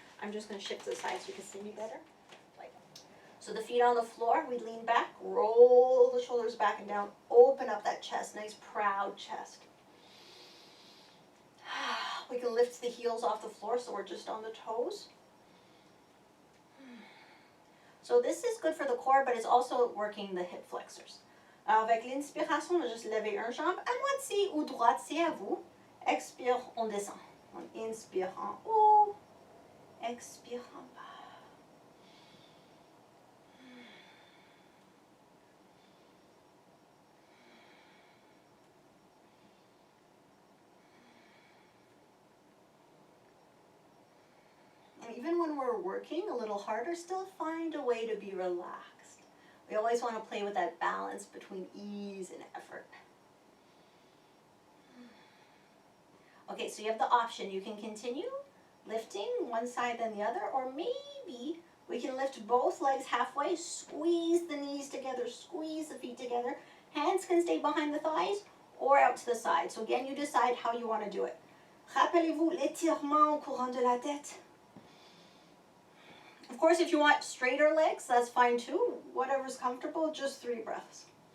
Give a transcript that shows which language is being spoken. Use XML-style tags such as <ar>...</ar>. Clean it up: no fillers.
<en>I'm just going to shift to the side so you can see me better. So the feet on the floor, we lean back, roll the shoulders back and down, open up that chest, nice proud chest. We can lift the heels off the floor so we're just on the toes. So this is good for the core, but it's also working the hip flexors.</en> <fr>Alors avec l'inspiration, on va juste lever un jambe à moitié ou droite, c'est à vous. Expire, on descend. On inspire en haut, expire en bas.</fr> <en>And even when we're working a little harder, still find a way to be relaxed. We always want to play with that balance between ease and effort. Okay, so you have the option. You can continue lifting one side then the other, or maybe we can lift both legs halfway, squeeze the knees together, squeeze the feet together. Hands can stay behind the thighs or out to the side. So again, you decide how you want to do it.</en> <fr>Rappelez-vous l'étirement au courant de la tête.</fr> <en>Of course, if you want straighter legs, that's fine too. Whatever's comfortable, just 3 breaths.</en>